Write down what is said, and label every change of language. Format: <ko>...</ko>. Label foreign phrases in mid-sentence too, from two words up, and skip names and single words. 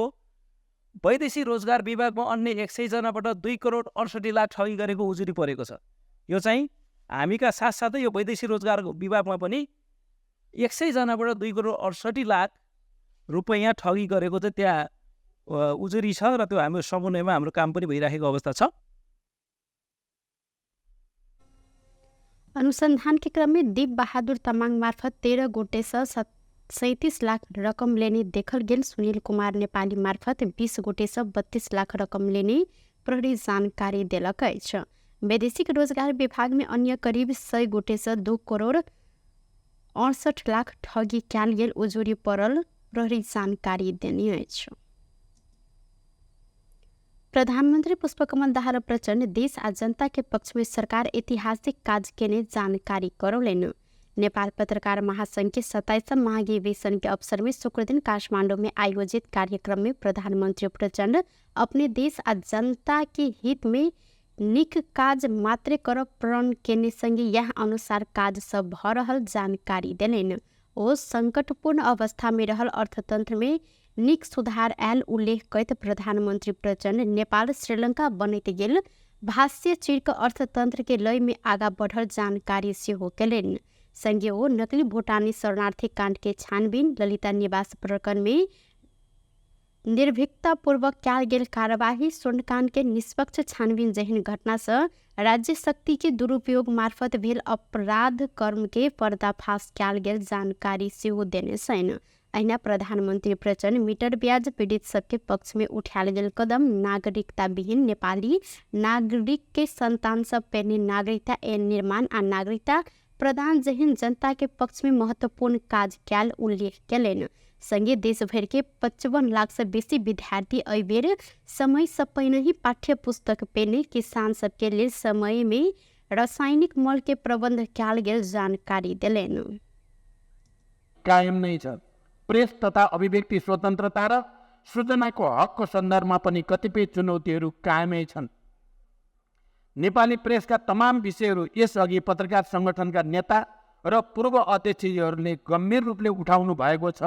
<ne>वैदेशिक रोजगार विभागमा अन्य 100 जनाबाट 2 करोड 68 लाख ठगी गरेको उजुरी परेको छ। यो चाहिँ हामीका साथसाथै यो वैदेशिक रोजगार विभागमा पनि 100 जनाबाट 2 करोड 68 लाख रुपैयाँ ठगी गरेको चाहिँ त्यहाँ उजुरी छ र त्यो हाम्रो समन्वयमा हाम्रो काम पनि भइरहेको अवस्था छ।</ne> <mai>अनुसंधान के क्रम में दीप बहादुर तमाङ मार्फत 13 गोटे से 37 लाख रकम लेने देखल गेल। सुनील कुमार नेपाली मार्फत 20 गोटे से 32 लाख रकम लेने प्रहरी जानकारी दिलक अछि। वैदेशिक रोजगार विभाग में अन्य करीब 100 गोटे से 2 करोड़ 68 लाख ठगी कैल गेल उजुरी पड़ल प्रहरी जानकारी देने अछि। प्रधानमंत्री पुष्पकमल दाहाल प्रचंड देश आ जनता के पक्ष में सरकार ऐतिहासिक काज केने जानकारी करौलेन। नेपाल पत्रकार महासंघ के 27वां महाधिवेशन के अवसर में शुक्र दिन काठमांडू में आयोजित कार्यक्रम में प्रधानमंत्री प्रचंड अपने देश आ जनता के हित में निक काज मात्रे कर प्रण केने संगे यह अनुसार काज सब भ रहल जानकारी देलेन। ओ संकटपूर्ण अवस्था में रहल अर्थतंत्र में निक सुधार आयल उल्लेख करैत प्रधानमन्त्री प्रचण्ड नेपाल श्रीलङ्का बनैत गेल भाष्य चिरक अर्थतन्त्र के लय में आगा बढ़ल जानकारी सेहो केलनि। संगे ओ नकली भूटानी शरणार्थी कांड के छानबीन, ललिता निवास प्रकरण में निर्भीकतापूर्वक कयल गेल कार्यवाही, स्वर्णकांड के निष्पक्ष छानबीन जहिन घटना से राज्य शक्ति के दुरुपयोग मार्फत भेल अपराध कर्म के पर्दाफाश कयल गेल जानकारी सेहो देने छन्। अहिना प्रधानमन्त्री प्रचण्ड मीटर ब्याज पीड़ित सबके पक्ष में उठायल गेल कदम, नागरिकता विहीन नेपाली नागरिक के संतान सब पेने नागरिकता निर्माण आ नागरिकता प्रदान जहिन जनता के पक्ष में महत्वपूर्ण काज कयल उल्लेख केलनि। संगे देशभर के 55 लाख से बेसी विद्यार्थी एहि बेर समय से पहिने ही पाठ्य पुस्तक पेने किसान सबके लेल समय में रासायनिक मल के प्रबंध कयल गेल जानकारी देलनि।</mai> <ne>कायम नै छ। प्रेस तथा अभिव्यक्ति स्वतन्त्रता र सूचनाको हकको सन्दर्भमा पनि कतिपय चुनौतीहरू कायमै छन्। नेपाली प्रेसका तमाम विषयहरू यसअघि पत्रकार सङ्गठनका नेता र पूर्व अध्यक्षहरूले गम्भीर रूपले उठाउनु भएको छ।</ne>